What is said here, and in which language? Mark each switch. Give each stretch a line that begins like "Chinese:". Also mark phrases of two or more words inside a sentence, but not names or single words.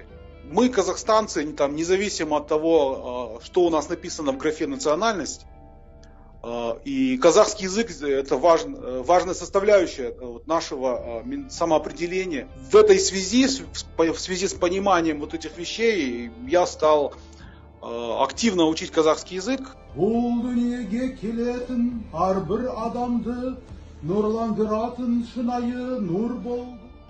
Russian: Мы, казахстанцы, там, независимо от того, что у нас написано в графе «национальность», и казахский язык — это важная составляющая нашего самоопределения. В этой связи, в связи с пониманием вот этих вещей, я стал активно учить казахский язык.
Kazakh: Бұл дүниеге келетін әрбір адамды нұрландыратын шынайы нұр болды.